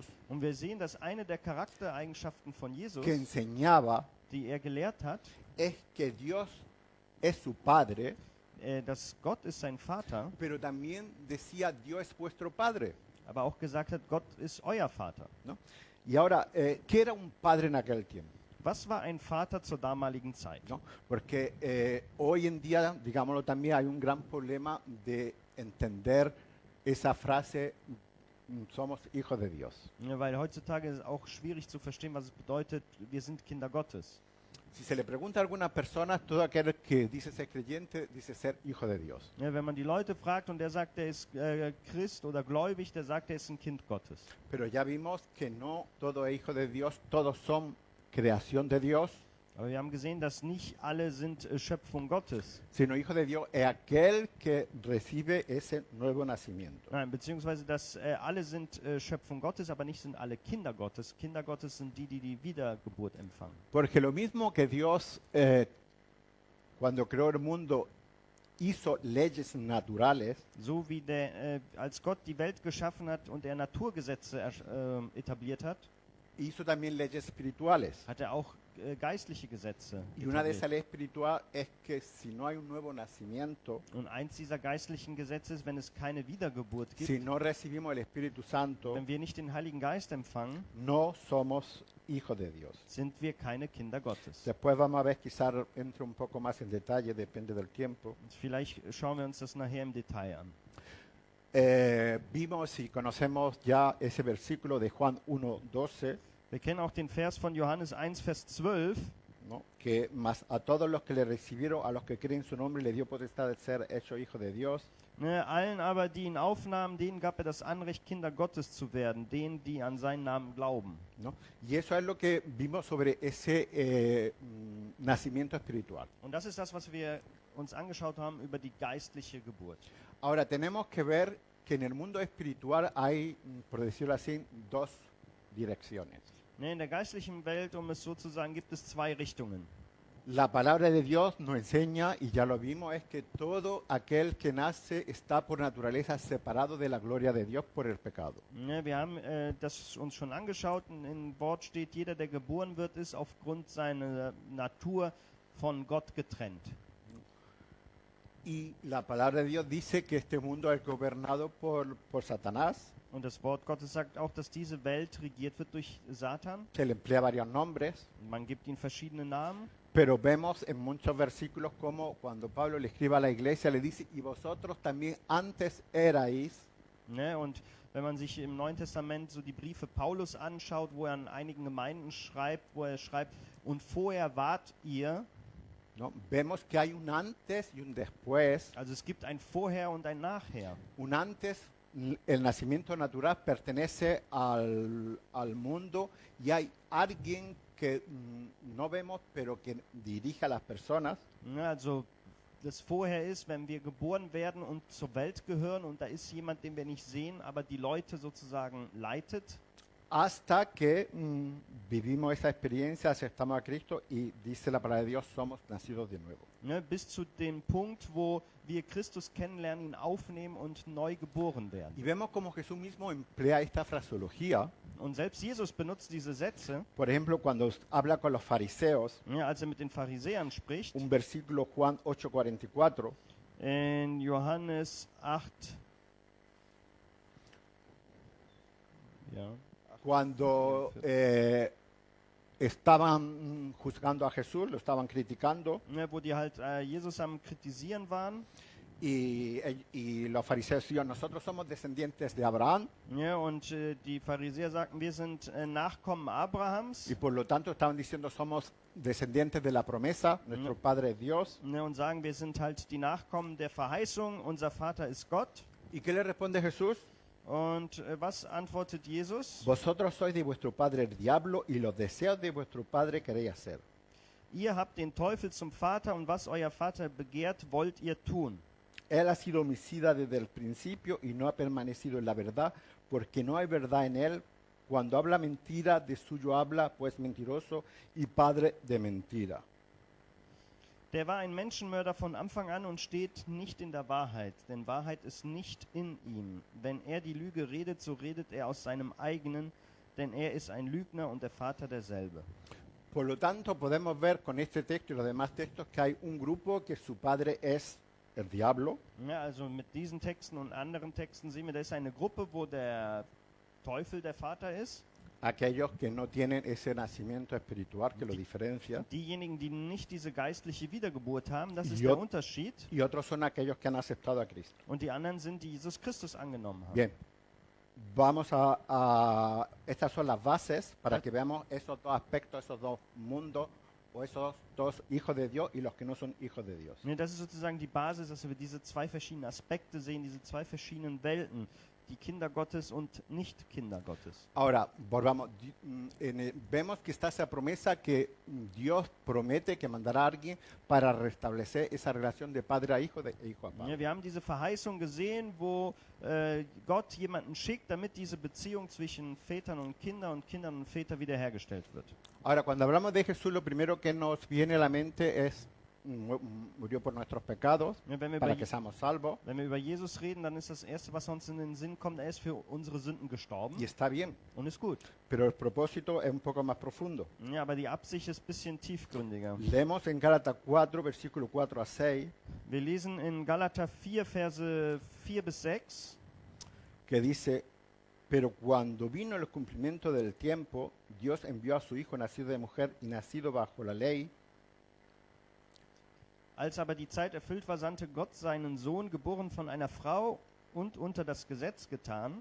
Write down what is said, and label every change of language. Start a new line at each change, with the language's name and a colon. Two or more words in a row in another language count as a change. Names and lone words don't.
German: und wir sehen, dass eine der Charaktereigenschaften von Jesus,
Spanish: que enseñaba
German: die er gelehrt hat,
Spanish: es que Dios es su Padre,
German: dass Gott ist sein Vater,
Spanish: pero también decía Dios es vuestro Padre,
German: aber auch gesagt hat, Gott ist euer Vater.
Spanish: ¿no? Y ahora, ¿qué era un padre en aquel tiempo?
German: Was war ein Vater zur damaligen Zeit?
Spanish: ¿No? Porque hoy en día, digámoslo también, hay un gran problema de entender esa frase, somos hijos de Dios.
German: Ja, weil heutzutage ist es auch schwierig zu verstehen, was es bedeutet, wir sind Kinder Gottes.
Spanish: Si se le pregunta a algunas personas, todo aquel que dice ser creyente, dice ser hijo de Dios.
German: Ja, wenn man die Leute fragt und der sagt, er ist Christ oder gläubig, der sagt, er ist ein Kind Gottes.
Spanish: Pero ya vimos que no todo es hijo de Dios, todos son creación de Dios,
German: Aber wir haben gesehen, dass nicht alle sind Schöpfung Gottes.
Spanish: sino hijo de Dios es aquel que recibe ese nuevo nacimiento.
German: Nein, beziehungsweise, dass alle sind Schöpfung Gottes, aber nicht sind alle Kinder Gottes. Kinder Gottes sind die, die die Wiedergeburt empfangen.
Spanish: Porque lo mismo que Dios, cuando creó el mundo, hizo leyes naturales,
German: So wie als Gott die Welt geschaffen hat und er Naturgesetze etabliert hat,
Spanish: hizo también leyes espirituales.
German: hat er auch geistliche Gesetze
Spanish: Y una de
German: etabliert.
Spanish: esas leyes espirituales es que si no hay un nuevo nacimiento,
German: Und eins dieser geistlichen Gesetze ist, wenn es keine Wiedergeburt gibt,
Spanish: si no recibimos el Espíritu Santo,
German: wenn wir nicht den Heiligen Geist empfangen,
Spanish: no somos hijos de Dios.
German: sind wir keine Kinder Gottes.
Spanish: Después vamos a ver, quizás entre un poco más en detalle, depende del tiempo.
German: Und vielleicht schauen wir uns das nachher im Detail an.
Spanish: Vimos y conocemos ya ese versículo de Juan 1:12,
German: Wir kennen auch den Vers von Johannes 1, Vers 12.
Spanish: ¿no? Que más a todos los que le recibieron, a los que creen su nombre, le dio potestad de ser hechos hijos de Dios.
German: Ne, allen aber, die ihn aufnahmen, denen gab er das Anrecht, Kinder Gottes zu werden, denen, die an seinen Namen glauben.
Spanish: ¿No? Y eso es lo que vimos sobre ese nacimiento espiritual.
German: Und das ist das, was wir uns angeschaut haben über die geistliche Geburt.
Spanish: Ahora tenemos que ver que en el mundo espiritual hay, por decirlo así, dos direcciones.
German: Ne, in der geistlichen Welt, um es so zu sagen, gibt es zwei Richtungen.
Spanish: La palabra de Dios nos enseña, y ya lo vimos, es que todo aquel que nace está por naturaleza separado de la gloria de Dios por el pecado.
German: Ne, wir haben das uns schon angeschaut. In Wort steht, jeder, der geboren wird, ist aufgrund seiner Natur von Gott getrennt.
Spanish: Y la palabra de Dios dice que este mundo es gobernado por Satanás,
German: Und das Wort Gottes sagt auch, dass diese Welt regiert wird durch Satan.
Spanish: que le emplea varios nombres,
German: Man gibt ihm verschiedene Namen.
Spanish: pero vemos en muchos versículos como cuando Pablo le escribe a la iglesia, le dice, y vosotros también antes erais,
German: Ne? Und wenn man sich im Neuen Testament so die Briefe Paulus anschaut, wo er an einigen Gemeinden schreibt, wo er schreibt, und vorher wart ihr,
Spanish: ¿no? Vemos que hay un antes y un después.
German: also es gibt ein Vorher und ein Nachher.
Spanish: Un antes, el nacimiento natural pertenece al mundo y hay alguien que no vemos pero que dirige a las personas.
German: Ne? Also das Vorher ist, wenn wir geboren werden und zur Welt gehören und da ist jemand, den wir nicht sehen, aber die Leute sozusagen leitet.
Spanish: Hasta que vivimos esa experiencia, aceptamos a Cristo y dice la palabra de Dios, somos nacidos de nuevo.
German: Ne? Bis zu dem Punkt, wo wir Christus kennenlernen, ihn aufnehmen und neu geboren werden.
Spanish: Y vemos como Jesús mismo emplea esta fraseología.
German: Und selbst Jesus benutzt diese Sätze,
Spanish: Por ejemplo, cuando habla con los fariseos,
German: ja, als er mit den Pharisäern spricht,
Spanish: un versículo Juan 8:44,
German: in Johannes 8. Ja.
Spanish: cuando estaban juzgando a Jesús, lo estaban criticando,
German: Ne, wo die halt Jesus am Kritisieren waren.
Spanish: y los fariseos decían, nosotros somos descendientes de Abraham,
German: Ja, und die Pharisäer sagten, wir sind Nachkommen Abrahams.
Spanish: y por lo tanto estaban diciendo, somos descendientes de la promesa, nuestro Padre es Dios.
German: Ne, und sagen, wir sind halt die Nachkommen der Verheißung, unser Vater ist Gott.
Spanish: ¿Y qué le responde Jesús?
German: Und was antwortet Jesus?
Spanish: Vosotros sois de vuestro padre el diablo, y los deseos de vuestro padre queréis hacer.
German: Ihr habt den Teufel zum Vater und was euer Vater begehrt, wollt ihr tun.
Spanish: Él ha sido homicida desde el principio y no ha permanecido en la verdad, porque no hay verdad en él. Cuando habla mentira, de suyo habla, pues mentiroso y padre de mentira.
German: Der war ein Menschenmörder von Anfang an und steht nicht in der Wahrheit, denn Wahrheit ist nicht in ihm. Wenn er die Lüge redet, so redet er aus seinem eigenen, denn er ist ein Lügner und der Vater derselbe.
Spanish: Por lo tanto, podemos ver con este texto y los demás textos que hay un grupo que su padre es el diablo,
German: Ja, also mit diesen Texten und anderen Texten sehen wir, da ist eine Gruppe, wo der Teufel der Vater ist.
Spanish: aquellos que no tienen ese nacimiento espiritual que lo diferencia,
German: Diejenigen, die nicht diese geistliche Wiedergeburt haben, das ist Jo- der Unterschied.
Spanish: y otros son aquellos que han aceptado a Cristo.
German: Und die anderen sind, die Jesus Christus angenommen haben.
Spanish: Bien, vamos estas son las bases para que veamos esos dos aspectos, esos dos mundos, o esos dos hijos de Dios y los que no son hijos de Dios.
German: Ne, das ist sozusagen die Basis, dass wir diese zwei verschiedenen Aspekte sehen, diese zwei verschiedenen Welten, die Kinder Gottes und Nicht-Kinder Gottes.
Spanish: Ahora, volvamos. Vemos que está esa promesa que Dios promete que mandará a alguien para restablecer esa relación de padre a hijo, de hijo a
German: Ja,
Spanish: padre.
German: wir haben diese Verheißung gesehen, wo Gott jemanden schickt, damit diese Beziehung zwischen Vätern und Kindern und Vätern wiederhergestellt wird.
Spanish: Ahora, cuando hablamos de Jesús, lo primero que nos viene a la mente es murió por nuestros pecados
German: Ja, wenn, wir
Spanish: para
German: über,
Spanish: que seamos salvos,
German: wenn wir über Jesus reden, dann ist das Erste, was uns in den Sinn kommt, er ist für unsere Sünden gestorben
Spanish: y está bien,
German: und ist gut.
Spanish: pero el propósito es un poco más profundo.
German: Ja, aber die Absicht ist ein bisschen tiefgründiger.
Spanish: Leemos en Gálatas 4, versículo 4 a 6,
German: Wir lesen in Galater 4, Verse 4 bis 6.
Spanish: que dice, pero cuando vino el cumplimiento del tiempo, Dios envió a su Hijo nacido de mujer y nacido bajo la ley,
German: Als aber die Zeit erfüllt war, sandte Gott seinen Sohn, geboren von einer Frau und unter das Gesetz getan,